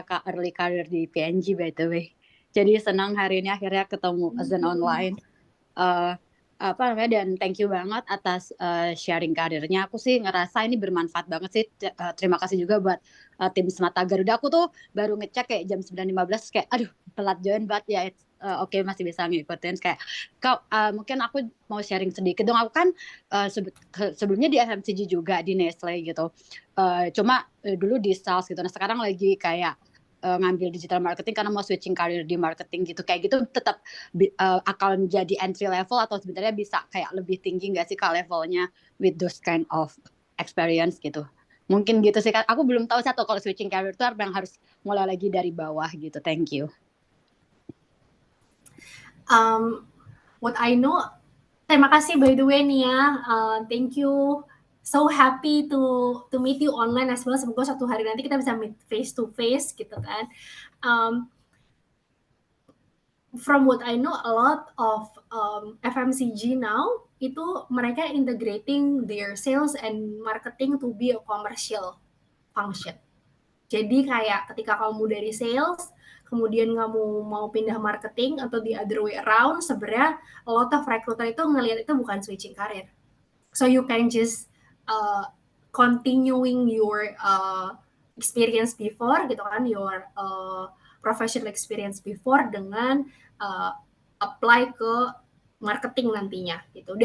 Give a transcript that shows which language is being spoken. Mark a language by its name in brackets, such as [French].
[Indonesian] Kakak early career di PNG [English] by the way. [Indonesian] Jadi senang hari ini akhirnya ketemu Zen online. eh Apa namanya, dan [English] thank you [Indonesian] banget atas sharing karirnya. Aku sih ngerasa ini bermanfaat banget sih. Terima kasih juga buat tim Semata Garuda. Aku tuh baru ngecek kayak jam 9.15 kayak aduh telat join banget ya. Oke, masih bisa ngikutin kayak kau mungkin aku mau sharing sedikit dong. Aku kan sebelumnya di FMCG juga di Nestle gitu. Cuma dulu di sales gitu. Nah, sekarang lagi kayak ngambil digital marketing karena mau switching karir di marketing gitu. Kayak gitu tetap akan menjadi entry level atau sebenarnya bisa kayak lebih tinggi nggak sih kak levelnya [English] with those kind of experience [Indonesian] gitu. Mungkin gitu sih kak. Aku belum tahu satu kalau switching career itu apa yang harus mulai lagi dari bawah gitu. [English] Thank you. What I know, [Indonesian] terima kasih [English] by the way Nia. Thank you. So happy to meet you online as well. [Indonesian] Semoga suatu hari nanti kita bisa meet face to face gitu kan. [English] Um, from what I know, a lot of FMCG now [Indonesian] itu mereka [English] integrating their sales and marketing to be a commercial function. [Indonesian] Jadi kayak ketika kamu dari sales, kemudian kamu mau pindah marketing atau [English] the other way around, [Indonesian] sebenarnya [English] a lot of recruiter [Indonesian] itu ngelihat itu bukan switching karir. [English] So you can just continuing your experience before [Indonesian] gitu kan, [English] your professional experience before [Indonesian] dengan uh, [English] apply ke marketing nantinya gitu.